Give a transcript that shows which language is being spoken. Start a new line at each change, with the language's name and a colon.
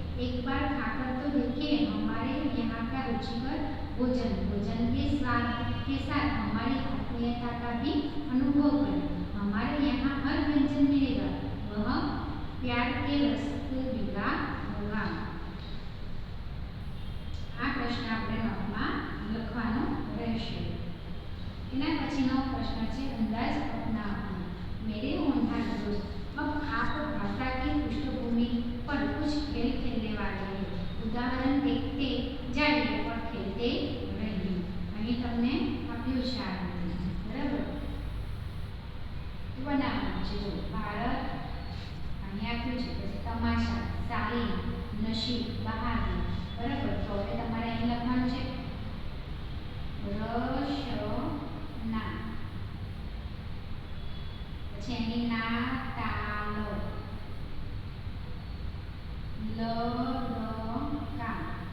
Hindi: एक बार खाकर तो देखिए हमारे यहाँ का रुचिकर भोजन के स्वाद के साथ हमारी आत्मीयता का भी अनुभव करें। हमारे यहाँ हर व्यंजन मिलेगा, वह प्यार के रस से भीगा होगा।
Gujarati: आ प्रश्न આપણે નોટમાં લખવાનો રહેશે। એના પછીનો પ્રશ્ન છે અંદાજ अपनाओ।
Hindi: मेरे होनहार दोस्त, अब आप भाषा की पृष्ठभूमि पर कुछ खेल खेलने वाले हैं। उदाहरण देखते जाइए और खेलते रहिए।
Gujarati: અહીં તમને આપ્યું છે આ રીતે, બરાબર? બનાવવાનું છે જો ભારત અહીં આપ્યું છે, પછી તમાશા, શાલીન, નસીબ, બહાદુર, બરાબર? તો હવે તમારે અહીં લખવાનું છે રશના, પછી અહીં ના તાલ, લડકા,